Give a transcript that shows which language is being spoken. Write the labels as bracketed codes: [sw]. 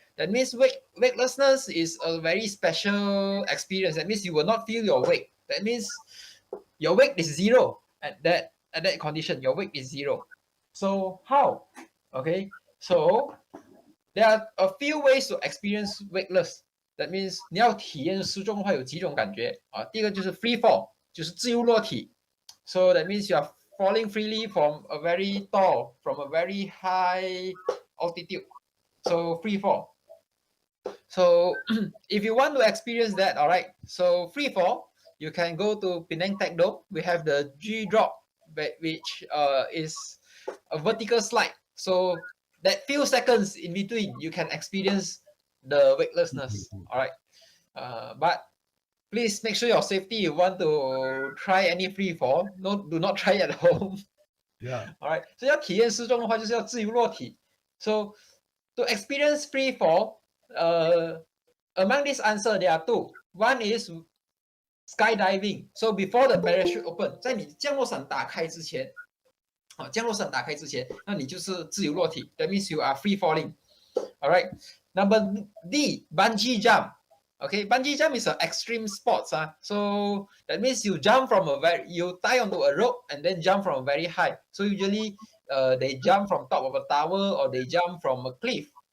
[en] That means weightlessness is a very special experience. That means you will not feel your weight. That means your weight is zero at that condition. Your weight is zero. So how? Okay, so there are a few ways to experience weightless. That means [zh] 你要体验失重的话有几种感觉第一个就是 free fall， 就是自由落体。 [en] So that means you are falling freely from a very tall, from a very high altitude. So free fall. So if you want to experience that, all right. So free fall, you can go to Penang Tech Dome. We have the G drop, which is a vertical slide. So that few seconds in between, you can experience the weightlessness. All right. But please make sure your safety. You want to try any free fall, do not try at home. Yeah. All right. [zh] So 要体验失重的话，就是要自由落体。 [en] So to experience free fall, among this answer there are two. One is skydiving. So before the parachute open, [zh] 在你降落伞打开之前，降落伞打开之前，那你就是自由落体。 [en] That means you are free falling. All right. Number D, bungee jump. Okay, bungee jump is an extreme sports. So that means you jump from you tie onto a rope and then jump from very high. So usually they jump from top of a tower or they jump from a cliff.